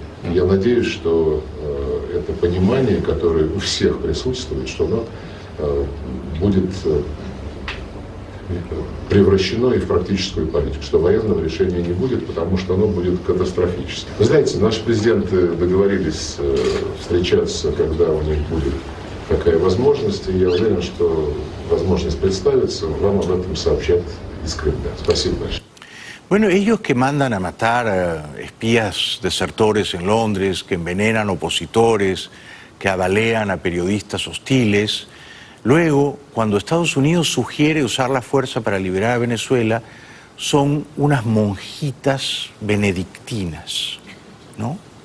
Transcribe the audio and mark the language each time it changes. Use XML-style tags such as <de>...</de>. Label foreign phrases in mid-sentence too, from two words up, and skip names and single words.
<ru>Я надеюсь, что это понимание, которое у всех присутствует, что оно будет превращено и в практическую политику, что военного решения не будет, потому что оно будет катастрофическим. Вы знаете, наши президенты договорились встречаться, когда у них будет такая возможность, и я уверен, что возможность представиться, вам об этом сообщат из Кремля. Спасибо большое.</ru> <es>Bueno, ellos que mandan a matar espías desertores en Londres, que envenenan opositores, que avalean a periodistas hostiles. Luego, cuando Estados Unidos sugiere usar la fuerza para liberar a Venezuela, son unas monjitas benedictinas, ¿no?</es>